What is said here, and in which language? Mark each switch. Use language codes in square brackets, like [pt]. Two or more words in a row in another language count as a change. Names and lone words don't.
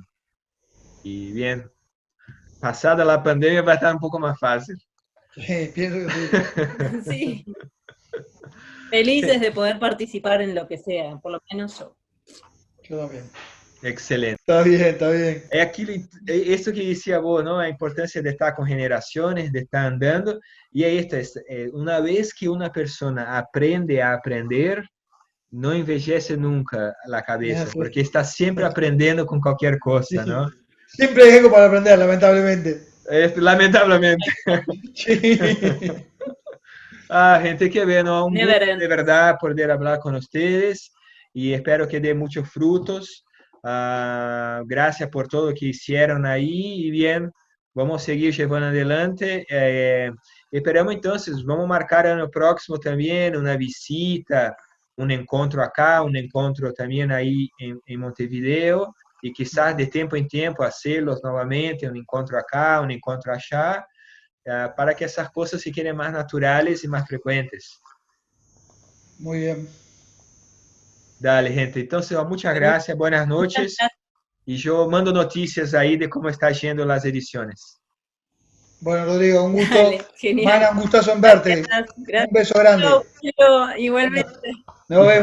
[es] Y bien, pasada la pandemia va a estar un poco más fácil. Sí, pienso que sí. Sí, felices de poder participar en lo que sea, por lo menos yo. Yo también. Excelente. Está bien, está bien. [pt] É aquilo, é isso que dizia vos, não? A importância de estar com generações, de estar andando. E é isto, uma vez que uma pessoa aprende a aprender, não envejece nunca a [es] Es [pt] cabeça, [es] así. [pt] porque está sempre aprendendo com qualquer coisa, [es] Sí. [pt] não? [es] Siempre hay algo para aprender, lamentablemente. [pt] Lamentavelmente. [es] Sí. Ah, gente, que bueno, un [en] Never [es] gusto [en] end. [es] de verdad poder hablar con ustedes y espero que dé muchos frutos. Ah, gracias por todo lo que hicieron ahí y bien, vamos a seguir llevando adelante. Esperamos entonces, vamos a marcar año próximo también una visita, un encuentro acá, un encuentro también ahí en Montevideo y quizás de tiempo en tiempo hacerlos nuevamente, un encuentro acá, un encuentro allá, [pt] para que essas coisas fiquem mais naturais e mais frequentes. [es] Muy bien. Dale, gente. Entonces, muchas gracias, buenas Muchas noches. gracias. Y yo mando noticias ahí de cómo están yendo las ediciones. Bueno, Rodrigo, un gusto. Dale, genial. Mana, un gustazo en verte. Gracias, Un gracias. beso grande. Chau, igualmente. Nos vemos, nos vemos.